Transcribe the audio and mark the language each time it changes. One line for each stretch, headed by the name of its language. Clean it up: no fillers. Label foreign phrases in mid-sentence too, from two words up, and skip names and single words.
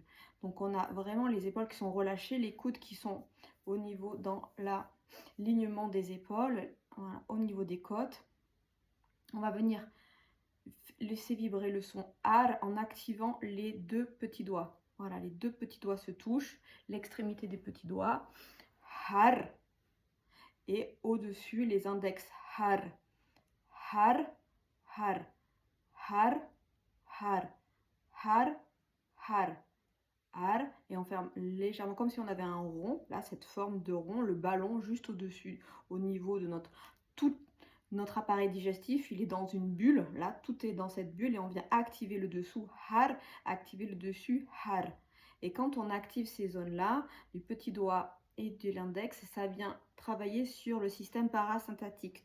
French: Donc on a vraiment les épaules qui sont relâchées, les coudes qui sont au niveau dans l'alignement des épaules, au niveau des côtes. On va venir laisser vibrer le son ar en activant les 2 petits doigts. Voilà, les 2 petits doigts se touchent, l'extrémité des petits doigts, har, et au-dessus les index, har, har, har, har, har, har, har, har, et on ferme légèrement comme si on avait un rond, là cette forme de rond, le ballon juste au-dessus, au niveau de notre appareil digestif, il est dans une bulle, là tout est dans cette bulle et on vient activer le dessous, har, activer le dessus, har. Et quand on active ces zones-là, du petit doigt et de l'index, ça vient travailler sur le système parasympathique.